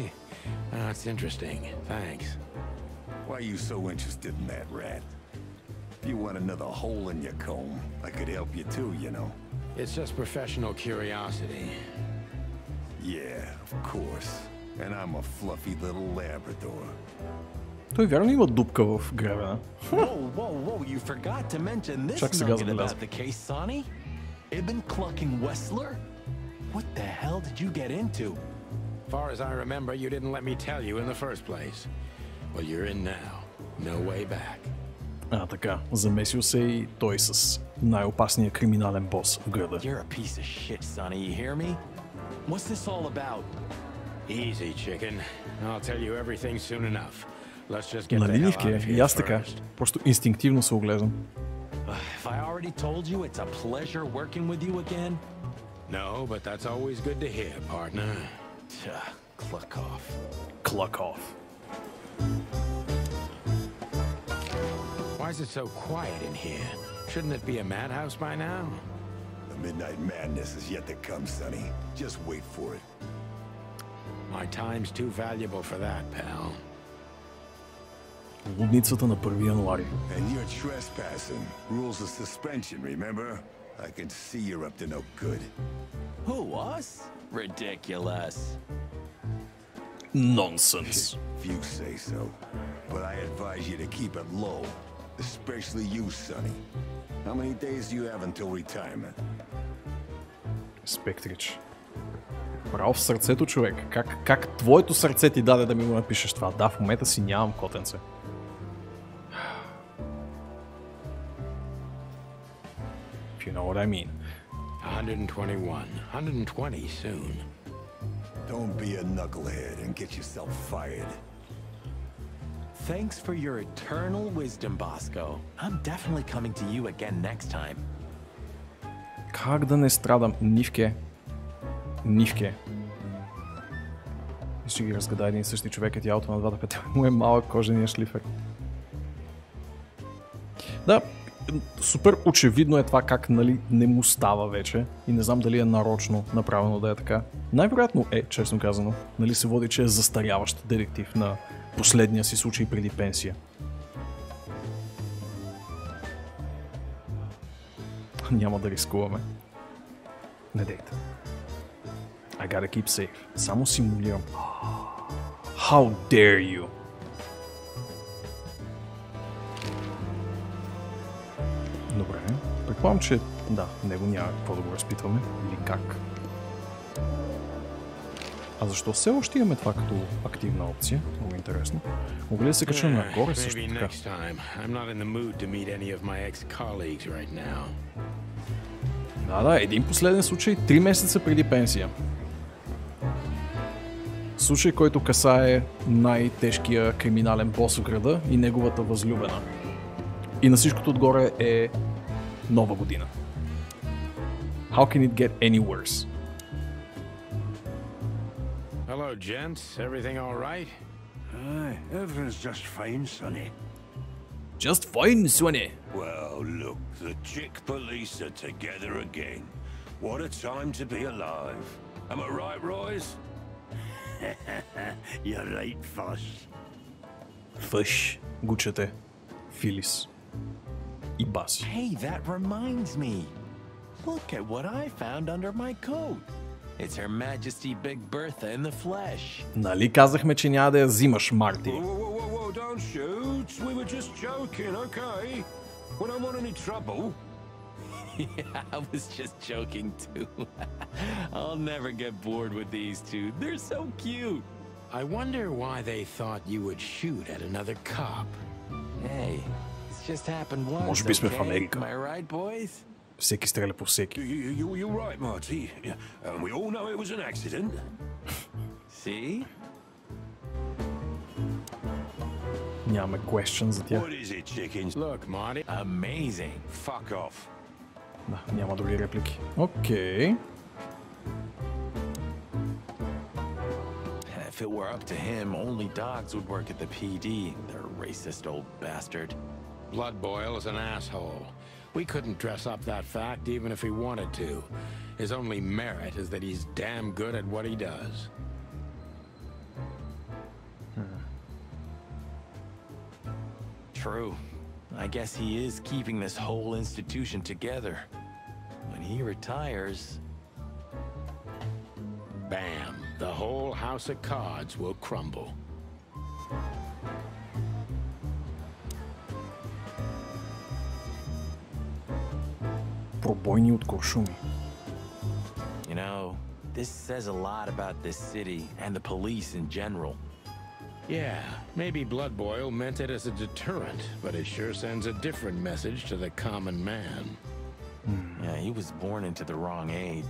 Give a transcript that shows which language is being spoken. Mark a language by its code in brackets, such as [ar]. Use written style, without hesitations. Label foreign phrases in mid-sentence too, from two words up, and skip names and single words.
[en] That's interesting. Thanks. Why are you so interested in that rat? If you want another hole in your comb, I could help you too, you know. It's just professional curiosity. Yeah, of course. And I'm a fluffy little Labrador. [bg] Той вярно има дупка в гребена. [en] Whoa, you forgot to mention this [bg] Чак сега [en] nugget [bg] забелязах. [en] about the case, Sonny. Ibn Clucking Wessler? What the hell did you get into? Far as I remember, you didn't let me tell you in the first place. Well, you're in now. No way back. [bg] А, така. Замесил се и той с най-опасния криминален бос в града. [en] You're a piece of shit, Sonny, you hear me? What's this all about? Easy, chicken. I'll tell you everything soon enough. Let's just get the [bg] Нали, [en] hell [bg] Нивке? [en] out of [bg] И [en] here [bg] аз така. [en] first. [bg] Просто инстинктивно се оглеждам. [en] If I already told you it's a pleasure working with you again? No, but that's always good to hear, partner. Cluck off. Cluck off. Why is it so quiet in here? Shouldn't it be a madhouse by now? The midnight madness is yet to come, Sonny. Just wait for it. My time's too valuable for that, pal. [bg] Лудницата на 1 януари. [en] And you're trespassing. Rules of suspension, remember? I can see you're up to no good. Who, us? Ridiculous. Nonsense. If you say so. But I advise you to keep it low. Especially you, Sonny. How many days do you have until retirement? [bg] Спектрич. Право в сърцето, човек. Как твоето сърце ти даде да ми го напишеш това? Да, в момента си нямам котенце. [en] If you know what I mean. 121. 120 soon. Don't be a knucklehead and get yourself fired. Thanks for your eternal wisdom, Bosco. I'm definitely coming to you again next time. [bg] Как да не страдам? Нивке. И ще ги разгада един и същи човек е тялото на двата Петела. Му е малък кожения шлифер. Да, супер очевидно е това как, нали, не му става вече. И не знам дали е нарочно направено да е така. Най-вероятно е, честно казано. Нали се води, че е застаряващ детектив на последния си случай преди пенсия. Няма да рискуваме. Не дейте. [en] I gotta keep safe. [bg] Само симулирам. [en] How dare you? [bg] Добре. Предполагам, че да, него няма какво да го разпитваме. Или как. А защо все още имаме това като активна опция? Много интересно. Мога ли да се кача нагоре също така? Да, един последен случай 3 месеца преди пенсия. Случай, който касае най-тежкия криминален бос в града и неговата възлюбена. И на всичкото отгоре е нова година. [en] How can it get any worse? Hello, gents. Everything all right? Aye, everything's just fine, Sonny. Just fine, Sonny. Well, look, the chick police are together again. What a time to be alive. Am I right, Royce? You're right, Fush. Fush. [bg] Гучете. Филис. И Баси. [en] Hey, that reminds me. Look at what I found under my coat. It's Her Majesty Big Bertha in the flesh. [bg] Нали казахме, че няма да я взимаш, Марти? [en] Whoa, don't shoot. We were just joking, okay? We don't want any trouble. Yeah, I was just joking too. I'll never get bored with these two. They're so cute. I wonder why they thought you would shoot at another cop. Hey, it's just happened once. [bg] Може би сме в Америка. [en] Am I right, boys? [bg] Всеки стреля по всеки. [en] You're right, Marty. And we all know it was an accident. See? [bg] Нямаме question за тях. [en] What is it, chickens? Look, Marty. Amazing. Fuck off. [bg] Да, няма други реплики. Окей. [en] If it were up to him, only dogs would work at the PD. They're a racist old bastard. Blood Boil is an asshole. We couldn't dress up that fact even if he wanted to. His only merit is that he's damn good at what he does. True. I guess he is keeping this whole institution together. When he retires... Bam. The whole house of cards will crumble. [bg] Пробойни от куршуми. [en] You know, this says a lot about this city and the police in general. Yeah, maybe Blood Boil meant it as a deterrent, but it sure sends a different message to the common man. Yeah, he was born into the wrong age.